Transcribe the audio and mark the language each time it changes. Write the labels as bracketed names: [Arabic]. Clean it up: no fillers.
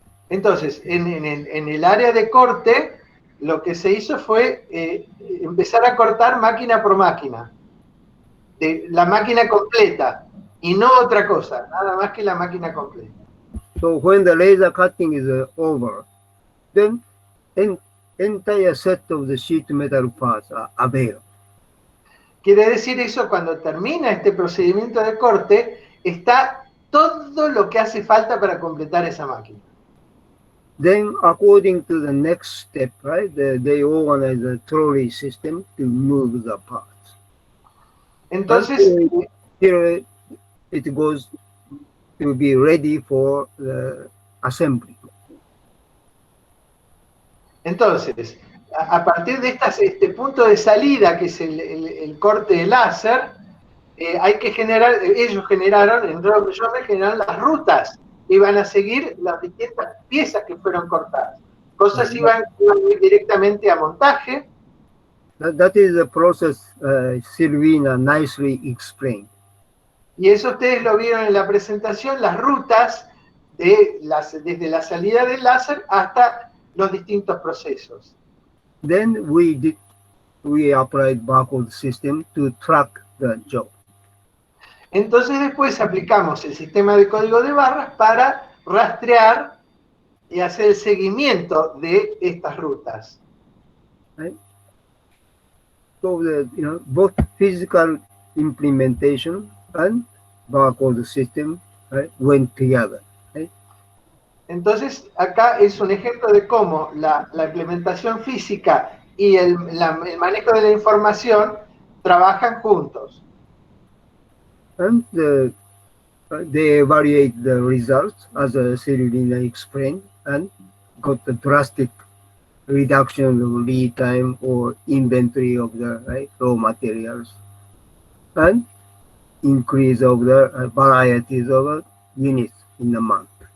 [Spanish] Entonces, en el área de corte, lo que se hizo fue empezar a cortar máquina por máquina, la máquina completa, y no otra cosa, nada más que la máquina completa. [English] So when the laser cutting is over, then entire set of the sheet metal parts are available. [Spanish] Quiere decir eso, cuando termina este procedimiento de corte, está todo lo que hace falta para completar esa máquina. [English] Then, according to the next step, right, they organize the trolley system to move the parts. [Spanish] Entonces, [English] here it goes to be ready for the assembly. [Spanish] Entonces, a partir de este punto de salida, que es el corte de láser, hay que generar, ellos generaron, en Jommel generaron las rutas que iban a seguir las distintas piezas que fueron cortadas. Cosas iban a ir directamente a montaje. [English] That is the process Silvina nicely explained. [Spanish] Y eso ustedes lo vieron en la presentación, las rutas desde la salida del láser hasta los distintos procesos. [English] Then we applied barcode system to track the job. [Spanish] Entonces después aplicamos el sistema de código de barras para rastrear y hacer el seguimiento de estas rutas. [English] Right? So both physical implementation and barcode system, right, went together. Right? [Spanish] Entonces acá es un ejemplo de cómo la implementación física y el manejo de la información trabajan juntos. [English] And they evaluate the results, as Silvina explained, and got the drastic reduction of lead time or inventory of the raw materials, and increase of the varieties of units in a month.